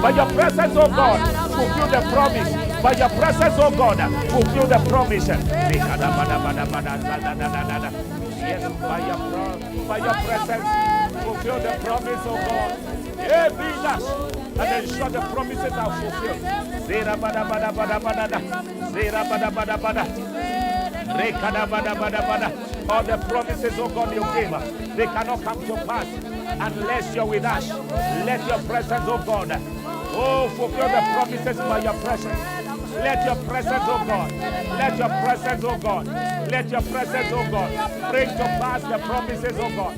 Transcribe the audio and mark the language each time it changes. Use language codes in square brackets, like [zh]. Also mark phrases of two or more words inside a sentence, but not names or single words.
[en] By your presence, oh God, fulfill the promise. By your presence, oh God, fulfill the promise. Yes, by your presence, fulfill the promise, oh God. Yeah, be us and ensure the promises are fulfilled. Zera bada bada bada bada. Zera bada bada bada. Rekada bada bada bada. All the promises, oh God, you gave, they cannot come to pass unless you're with us. Let your presence, oh God, oh, fulfill the promises by your presence. Let your presence, oh God, let your presence, oh God, let your presence, oh God, bring to pass the promises, oh God.